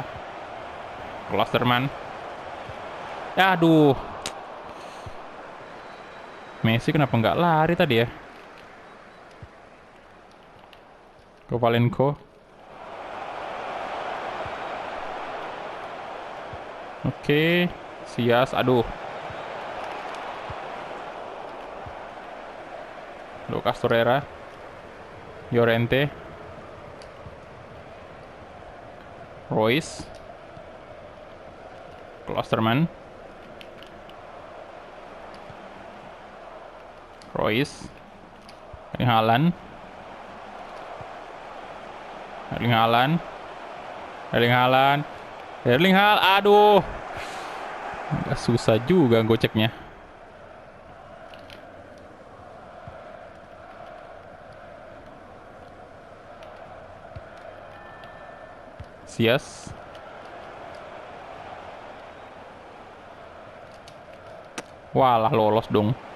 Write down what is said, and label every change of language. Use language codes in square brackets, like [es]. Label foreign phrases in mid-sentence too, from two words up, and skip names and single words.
[id] Klosterman. Aduh. Messi kenapa nggak lari tadi ya? Kovalenko. Oke, Sias, aduh. Lucas Torreira. Llorente. Royce. Klosterman. Royce. Erling Haaland. Erling Haaland. Erling Haaland. Erling Haaland, aduh. Agak susah juga goceknya. Sias. Walah, lolos dong.